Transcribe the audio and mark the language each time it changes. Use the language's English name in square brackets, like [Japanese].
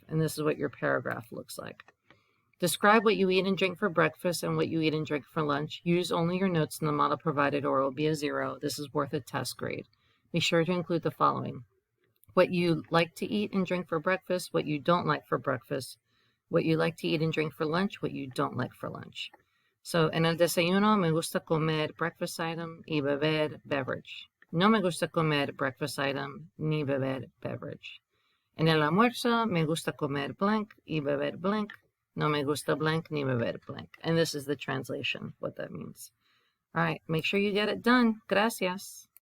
[English] And this is what your paragraph looks like. Describe what you eat and drink for breakfast and what you eat and drink for lunch. Use only your notes in the model provided or it will be a 0. This is worth a test grade. Be sure to include the following: what you like to eat and drink for breakfast, what you don't like for breakfast, what you like to eat and drink for lunch, what you don't like for lunch. [Spanish] So, en el desayuno me gusta comer [English] breakfast item [Spanish] y beber beverage. No me gusta comer breakfast item ni beber beverage. En el almuerzo me gusta comer blank y beber blank. No me gusta blank ni beber blank. [English] And this is the translation, what that means. All right, make sure you get it done. Gracias.